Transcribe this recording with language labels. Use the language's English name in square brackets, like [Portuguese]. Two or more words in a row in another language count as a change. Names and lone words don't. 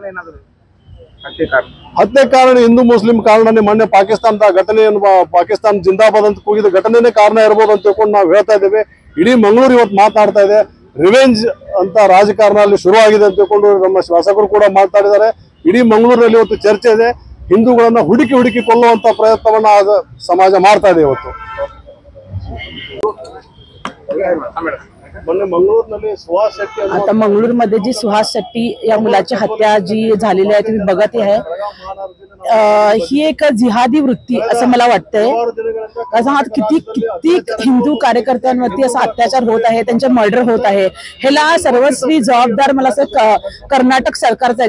[Kannada] ಹತ್ಯೆ ಕಾರಣ ಹಿಂದೂ ಮುಸ್ಲಿಂ ಕಾರಣನೇ ಮೊನ್ನೆ ಪಾಕಿಸ್ತಾನದ ಘಟನೆಯನ್ನು ಪಾಕಿಸ್ತಾನ ಜಿಂದಾಬಾದ್ ಅಂತ ಕೂಗಿದ ಘಟನೆನೇ ಕಾರಣ ಇರಬಹುದು ಅಂತ ತಿಳ್ಕೊಂಡು ನಾವು ಹೇಳ್ತಾ ಇದ್ದೇವೆ। ಇಡೀ ಮಂಗಳೂರು ಇವತ್ತು ಮಾತನಾಡ್ತಾ ಇದೆ, ರಿವೆಂಜ್ ಅಂತ ರಾಜಕಾರಣ ಅಲ್ಲಿ ಶುರು ಆಗಿದೆ ಅಂತ ತಿಳ್ಕೊಂಡು ನಮ್ಮ ಶಾಸಕರು ಕೂಡ ಮಾತಾಡಿದ್ದಾರೆ। ಇಡೀ ಮಂಗಳೂರಿನಲ್ಲಿ ಇವತ್ತು ಚರ್ಚೆ ಇದೆ, ಹಿಂದೂಗಳನ್ನ ಹುಡುಕಿ ಕೊಲ್ಲುವಂತ ಪ್ರಯತ್ನವನ್ನ ಸಮಾಜ ಮಾಡ್ತಾ ಇದೆ ಇವತ್ತು। [Marathi] आता मंगळूरमध्ये जी सुहास शेट्टी या मुलाची हत्या जी झालेली आहे तुम्ही बघत आहे, ही एक जिहादी वृत्ती असं मला वाटतंय। असं किती हिंदू कार्यकर्त्यांवरती असा अत्याचार होत आहे, त्यांचे मर्डर होत आहे, ह्याला सर्वस्वी जबाबदार मला असं कर्नाटक सरकारचं आहे।